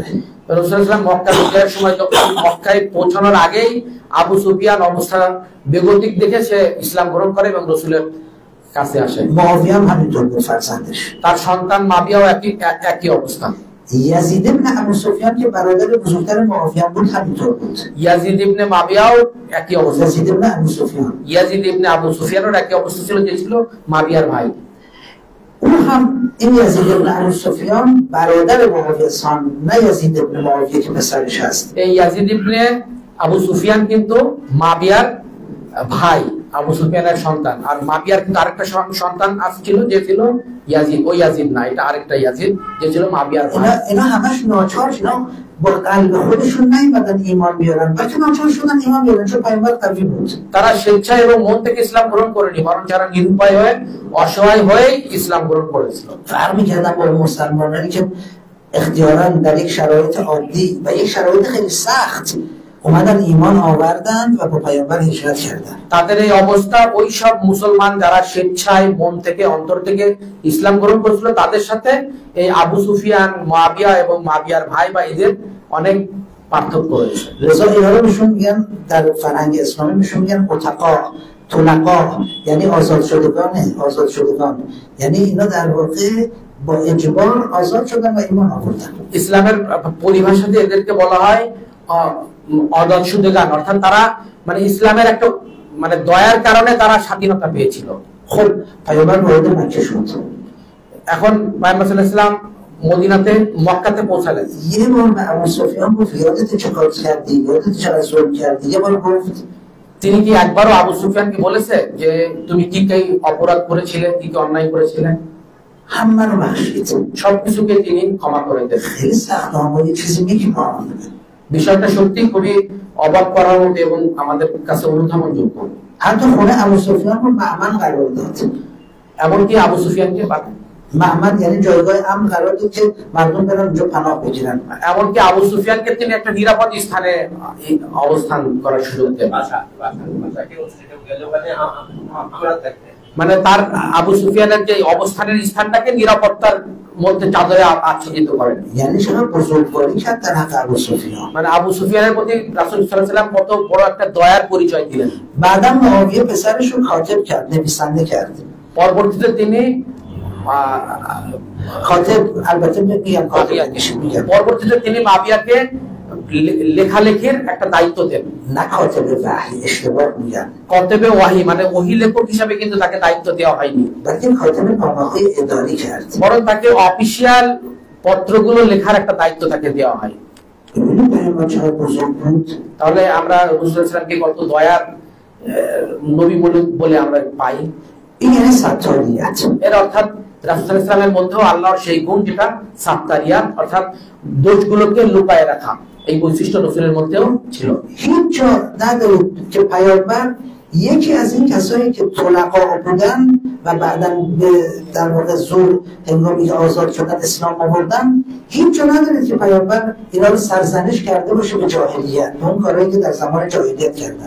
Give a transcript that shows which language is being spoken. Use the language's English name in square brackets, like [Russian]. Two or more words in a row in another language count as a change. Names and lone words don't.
[Bangla] রাসূল [Arabic] صلى الله عليه وسلم [Bangla] মক্কা বিজয়ের সময় যখন মক্কায় পৌঁছানোর আগেই আবু সুফিয়ান অবস্থা বেগতিক দেখে সে ইসলাম গ্রহণ করে এবং রাসূলের কাছে আসে। [Persian] معاویه هم همینطور بود فرزندش. [Bangla] তার সন্তান মাবিয়াও একই অবস্থা। [Persian] یزید ابن ابو سفیان که برادر بزرگتر معاویه بود همینطور بود. [Bangla] ইয়াজিদ ইবনে মাবিয়াও একই অবস্থা। [Persian] یزید ابن ابو سفیان، [Bangla] ইয়াজিদ ইবনে আবু সুফিয়ানের একই অবস্থা ছিল, যে ছিল মাবিয়ার ভাই। [Persian] اون هم این یزید ابن ابو سفیان برادر معاویه سان، نه یزید ابن معاویه که پسرش هست. [Bangla] এই ইয়াজিদ ইবনে আবু সুফিয়ান কিন্তু মাবিয়ার ভাই, আবু সুফিয়ানের সন্তান। আর মাবিয়ার কিন্তু আরেকটা সন্তান ছিল, যে ছিল ইয়াজিদ। ওই ইয়াজিদ না, এটা আরেকটা ইয়াজিদ যে ছিল মাবিয়ার ভাই। [Persian] اینا همش ناچار، اینا با قلب خودشون نیومدن ایمان بیارن، بلکه ناچار شدن ایمان بیارن، چون پیامبر قوی بود. [Bangla] তারা স্বেচ্ছায় এবং মন থেকে ইসলাম গ্রহণ করেনি, বরং যারা নিরুপায় হয়ে অসহায় হয়ে ইসলাম গ্রহণ করেছিল। [Persian] فرق می‌کردن با مسلمانانی که اختیاراً در یک شرایط عادی و یک شرایط خیلی سخت اومدن ایمان آوردن و با پیامبر هجرت کردن. [Bangla] তাদের এই অবস্থা ওই সব মুসলমান যারা স্বেচ্ছায় মন থেকে অন্তর থেকে ইসলাম গ্রহণ করেছিল তাদের সাথে এই আবু সুফিয়ান, মুয়াবিয়া এবং মুয়াবিয়ার ভাই বা এদের অনেক পার্থক্য রয়েছে। [Persian] لذا اینا رو بهشون میگن در فرهنگ اسلامی بهشون میگن عتقا، طلقا، یعنی آزاد شدگان، یعنی اینا در واقع با اجبار آزاد شدن و ایمان آوردن. [Bangla] ইসলামের পরিভাষাতে এদেরকে বলা হয় [Persian] آزاد شدگان, [Bangla] অর্থাৎ তারা মানে ইসলামের একটা মানে দয়ার কারণে তারা স্বাধীনতা পেয়েছিল। [Persian] خب پیامبر وارد مکه شد. [Bangla] এখন পয়গম্বর [Arabic] صلى الله عليه وسلم [Bangla] মদিনাতে মক্কাতে পৌঁছালেন। [Persian] یه بار به ابو سفیان گفت یادت چه کار کردی؟ یادت چقدر ظلم کردی؟ یه بار گفت. [Bangla] তিনি কি একবারও আবু সুফিয়ানকে বলেছে যে তুমি কি কি অপরাধ করেছিলে, কি কি অন্যায় করেছিলে? [Persian] همه رو بخشید. [Bangla] সবকিছুকে তিনি ক্ষমা করে দেন। [Persian] خیلی سخت اما یه چیزی میگم. [Bangla] বিষয়টা সত্যি খুবই অবাক করার মতো এবং আমাদের কাছে অনুধাবনযোগ্য। [Persian] حتی خونه ابو سفیان رو مأمن قرار داد. [Bangla] এমনকি আবু সুফিয়ানকে [Persian] مأمن یعنی جایگاه امن قرار داد که مردم برن اونجا پناه بگیرن. [Bangla] এমনকি আবু সুফিয়ানকে তিনি একটা নিরাপদ স্থানে অবস্থান করার সুযোগ দেন। মানে তার আবু সুফিয়ানের যে অবস্থানের স্থানটাকে নিরাপত্তার মধ্যে চাদরে আচ্ছাদিত করেন। [Persian] یعنی چقدر بزرگواری کرد در حق ابو سفیان. [Bangla] মানে আবু সুফিয়ানের প্রতি রাসূল [Arabic] صلى الله عليه وسلم [Bangla] কত বড় একটা দয়ার পরিচয় দিলেন। [Persian] بعدم معاویه پسرش رو کاتب کرد، نویسنده کرد. [Bangla] পরবর্তীতে তিনি [Persian] کاتب البته میگم کاتب [Bangla] পরবর্তীতে তিনি মাবিয়াকে লেখালেখির একটা দায়িত্ব দেন। [Persian] نه کاتب وحی, اشتباه میگم، کاتب وحی [Bangla] মানে ওহী লেখক হিসেবে কিন্তু তাকে দায়িত্ব দেওয়া হয়নি, [Persian] بلکه کاتب نامه‌های اداری کرد। [Bangla] বরং তাকে অফিশিয়াল পত্রগুলো লেখার একটা দায়িত্ব তাকে দেওয়া হয়। তাহলে আমরা রাসূল [Arabic] صلى الله عليه وسلم [Bangla] কত দয়ার নবী বলে আমরা পাই। এর অর্থাৎ রাসূল [Arabic] صلى الله عليه وسلم [Bangla] মধ্যেও আল্লাহর সেই গুণ যেটা সাত্তারিয়াত, অর্থাৎ দোষগুলোকে লুকায়ে রাখা, এই বৈশিষ্ট্য রাসূলের মধ্যেও ছিল। [Persian] هیچ جا ندارید که پیامبر یکی از این کسایی که طلقا بودن و بعداً به در واقع زور هنگامی که آزاد شدن اسلام آوردن، هیچ جا ندارید که پیامبر اینا رو سرزنش کرده باشه به جاهلیت، به اون کارهایی که در زمان جاهلیت کردن।